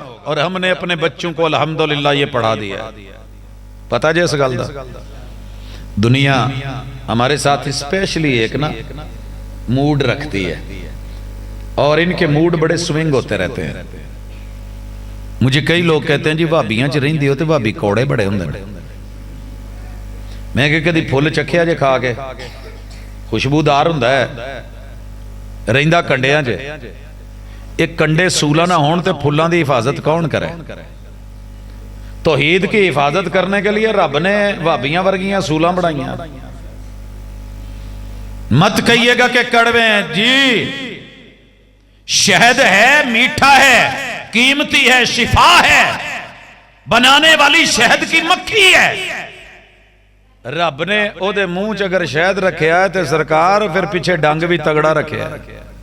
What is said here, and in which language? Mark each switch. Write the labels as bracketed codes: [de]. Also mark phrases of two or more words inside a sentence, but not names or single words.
[ur] اور ہم نے اپنے بچوں کو الحمدللہ یہ پڑھا دیا۔ [pa] پتہ جیس گل دا [ur] دنیا ہمارے ساتھ اسپیشلی ایک نا موڈ رکھتی ہے، اور ان کے موڈ بڑے سوئنگ ہوتے رہتے ہیں۔ [pa] مجھے کئی لوگ کہتے ہیں جی بھابیاں چ رہندی ہو تے بھابی کوڑے بڑے ہوندے نے۔ میں کہ کدی پھول چکھیا جے کھا کے، خوشبودار ہوندا ہے، رہندا کنڈیاں چ، ایک کنڈے سولا نہ ہون تے پھلاں دی حفاظت کون کرے؟ [ur] توحید کی حفاظت کرنے کے لیے رب نے [pa] وابیاں ورگیاں سولاں بڑھائیاں. [ur] مت کہیے گا کہ کڑوے ہیں جی، شہد ہے، میٹھا ہے، قیمتی ہے، شفا ہے، بنانے والی شہد کی مکھی ہے. [pa] رب نے او دے منہ چ اگر شہد رکھیا ہے تے سرکار پھر پیچھے ڈنگ بھی تگڑا رکھیا ہے.